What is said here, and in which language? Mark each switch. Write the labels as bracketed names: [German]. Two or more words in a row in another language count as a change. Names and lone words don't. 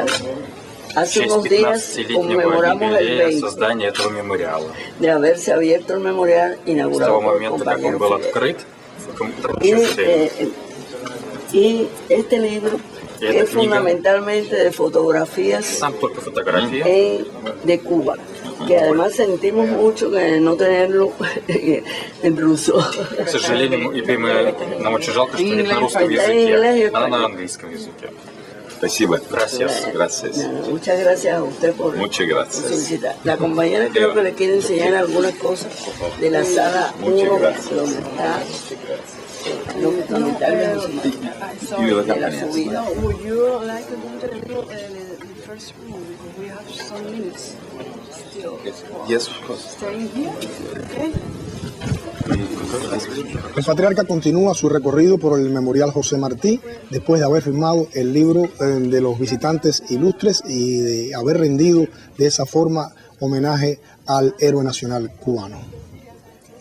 [Spanish] Hace unos días conmemoramos el 20 de haberse abierto el memorial inaugurado por el compañero Fidel. Y este libro es fundamentalmente de fotografías de Cuba, que además sentimos mucho que no tenerlo en ruso. [Russian] К сожалению, нам очень жалко, что нет на русском языке, она на английском языке. Спасибо. [Spanish] Gracias. Muchas gracias a usted por su visita. La compañera creo que le quiere enseñar algunas cosas de la sala 1, donde está los documentales de la subida. [English] Would you like to go to the first room? Because we have some minutes still. Yes, of course. Staying here? Okay. [Spanish] El patriarca continúa su recorrido por el Memorial José Martí después de haber firmado el libro de los visitantes ilustres y de haber rendido de esa forma homenaje al héroe nacional cubano.